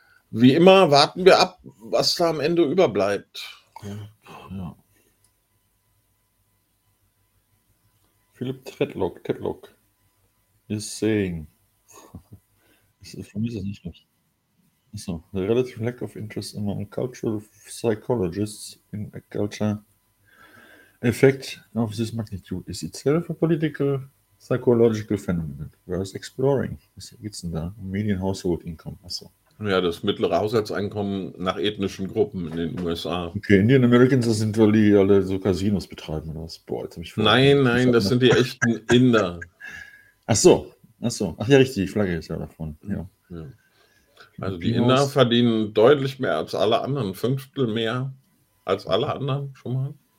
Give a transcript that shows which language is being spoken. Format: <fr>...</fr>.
<de>Wie immer warten wir ab, was da am Ende überbleibt. Ja.</de> <en>Philipp Tetlock is saying.</en> <de>Für mich ist das nicht recht.</de> <en>So, the relative lack of interest among cultural psychologists in a culture effect of this magnitude is itself a political psychological phenomenon worth exploring.</en> <de>Was gibt's denn da?</de> <en>Median household income.</en> <de>Achso. Ja, das mittlere Haushaltseinkommen nach ethnischen Gruppen in den USA. Okay, Indian Americans, das sind doch die alle so Casinos betreiben oder was? Boah, jetzt habe ich verstanden. Nein, das sind die echten Inder. Ach so. Ach ja, richtig, die Flagge ist ja davon. Ja. Also die Inder verdienen deutlich mehr als alle anderen. Ein Fünftel mehr als alle anderen schon mal.</de>